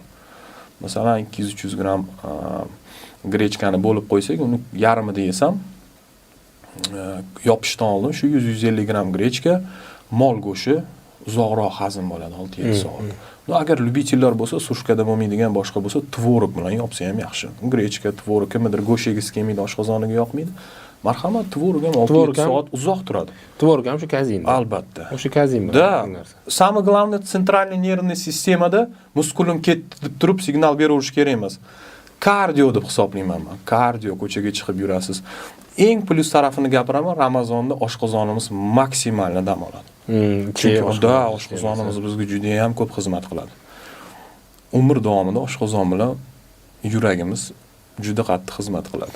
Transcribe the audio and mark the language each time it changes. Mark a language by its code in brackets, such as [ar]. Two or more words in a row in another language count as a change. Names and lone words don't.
[uz] Masalan 200-300 gram grechkani bo'lib qo'ysak, uni yarmida yesam, yopishdan oldin shu 100-150 gram grechka, mol go'shti uzoqroq hazm bo'ladi 6-7 soat. Agar любительlar bo'lsa, sushkada bo'lmaydigan boshqa bo'lsa, tvorog bilan yopsa ham yaxshi. Grechka, tvorog, kimdir go'sht yegisi kelmaydi, oshqozoniga yoqmaydi. Marhamat, tvorog ham 6-7 soat uzoq turadi. Tvorog ham shu kazein. Albatta. O'sha kazein bilan. [ru] Да. Самое главное, центральная нервная системada [uz] muskulim ketdi deb turib signal beraverish kerak emas. Kardio deb hisoblayman men. Kardio ko'chaga chiqib yurasiz. Eng plyus tarafini gapiraman, Ramazonda oshqozonimiz maksimalni dam oladi. Chunki oshqozonimiz bizga juda ham ko'p xizmat qiladi. Umr davomida oshqozon bilan yuragimiz juda qattiq xizmat qiladi.